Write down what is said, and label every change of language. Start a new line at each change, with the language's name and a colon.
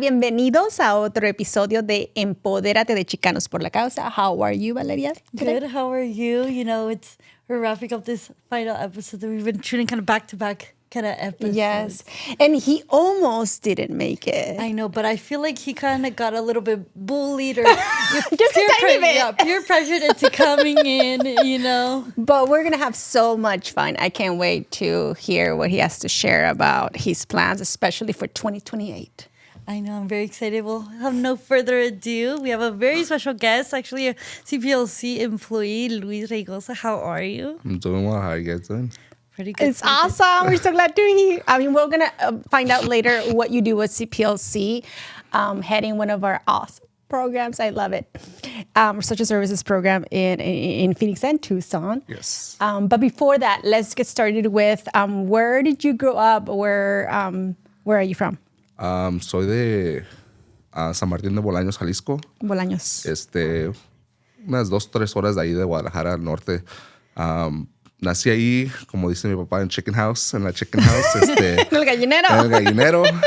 Spanish: Bienvenidos a otro episodio de Empodérate de Chicanos Por La Causa.
English: How are you, Valeria? Good. How are you? You know, we're wrapping up this final episode that we've been shooting kind of back-to-back kind of episodes. Yes. And he almost didn't make it. I know, but I feel like he kind of got a little bit bullied or Just a tiny bit. Yeah, peer pressured into coming in, you know. But we're going to have so much fun. I can't wait to hear what he has to share about his plans, especially for 2028. I know, I'm very excited. We'll have no further ado. We have a very special guest, actually a CPLC employee, Luis Raygoza. How are you? I'm doing well. How are you guys doing? Pretty good. It's awesome. We're so glad to hear. I mean, we're going to find out later what you do with CPLC, heading one of our awesome programs. I love it. Social services program in Phoenix and Tucson. Yes. But before that, let's get started with where did you grow up? Where are you from?
Spanish: Soy de San Martín de Bolaños, Jalisco. Bolaños. Unas 2-3 horas de ahí de Guadalajara al norte. Nací ahí, como dice mi papá, en
English: Chicken House,
Spanish: en
English: la Chicken House.
Spanish: En el gallinero. En el gallinero.